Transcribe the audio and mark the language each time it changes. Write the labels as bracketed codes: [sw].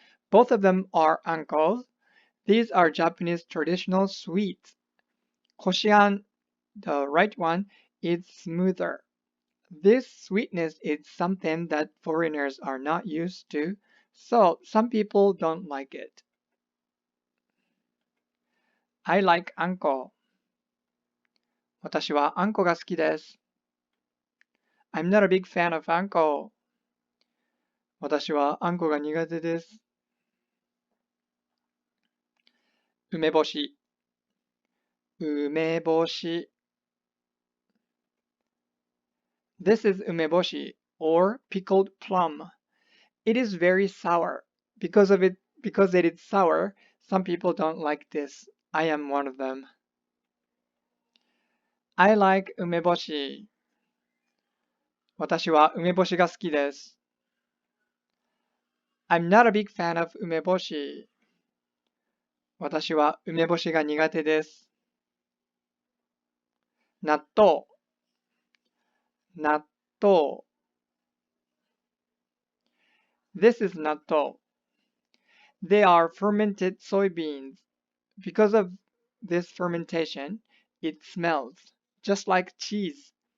[en] Both of them are ankos. These are Japanese traditional sweets. Koshian, the right one, is smoother. This sweetness is something that foreigners are not used to, so some people don't like it. I like anko. [ja] 私はあんこが好きです。 [en] I'm not a big fan of anko. [ja] 私はあんこが苦手です。梅干し梅干し [en] This is umeboshi or pickled plum. It is very sour. Because it is sour, some people don't like this. I am one of them. I like umeboshi. [ja] 私は梅干しが好きです。 [en] I'm not a big fan of umeboshi. [ja] 私は梅干しが苦手です。納豆納豆 [en] This is nattoh. They are fermented soybeans. Because of this fermentation, it smells just like cheese.